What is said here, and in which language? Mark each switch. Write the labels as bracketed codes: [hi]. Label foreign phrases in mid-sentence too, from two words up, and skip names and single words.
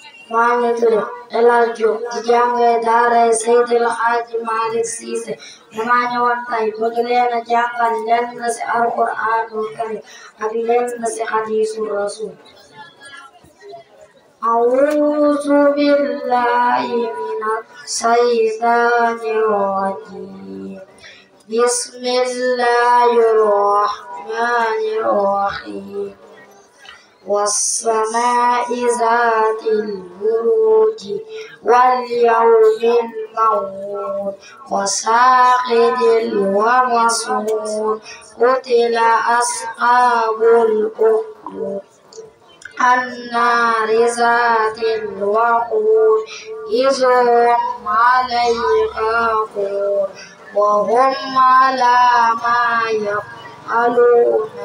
[wo] maa ngi tudd El Hadj Diop di jàngee daara Seydi El Hadji Malick Cissé damaa ñëwoon tey bëgg leen a jàngal lenn ci [ar] القرآن الكريم [wo] ak lenn ci hadiisu Rasuul. [ar] أعوذ بالله من الشيطان الرجيم بسم الله الرحمن الرحيم والسماء ذات البروج واليوم الموعود وشاهد ومشهود قتل أصحاب الأخدود النار ذات الوقود إذ هم عليها قعود وهم على ما يفعلون